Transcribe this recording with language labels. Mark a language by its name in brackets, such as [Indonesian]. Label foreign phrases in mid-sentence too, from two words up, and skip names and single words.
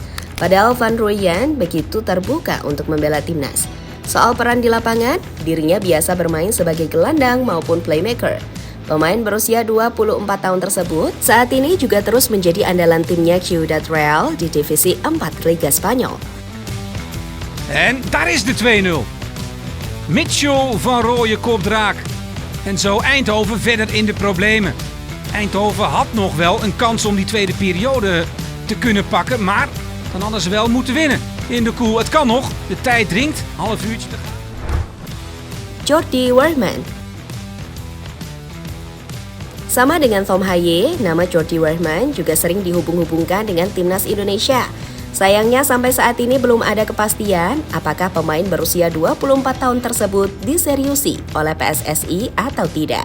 [Indonesian] Padahal Van Rooijen begitu terbuka untuk membela timnas. Soal peran di lapangan, dirinya biasa bermain sebagai gelandang maupun playmaker. Pemain berusia 24 tahun tersebut saat ini juga terus menjadi andalan timnya Ciudad Real di Divisi 4 Liga Spanyol. [Dutch] En daar is de 2-0. Mitchell van Rooyen kopt raak. En zo Eindhoven verder in de problemen. Eindhoven had nog wel een kans om die tweede periode te kunnen pakken, maar dan hadden ze wel moeten winnen. In de koel, het kan nog. De tijd dringt. Half uurtje te gaan. Jordi Weerman. [Indonesian] Sama dengan Tom Haye, nama Jordi Weerman juga sering dihubung-hubungkan dengan timnas Indonesia. Sayangnya sampai saat ini belum ada kepastian apakah pemain berusia 24 tahun tersebut diseriusi oleh PSSI atau tidak.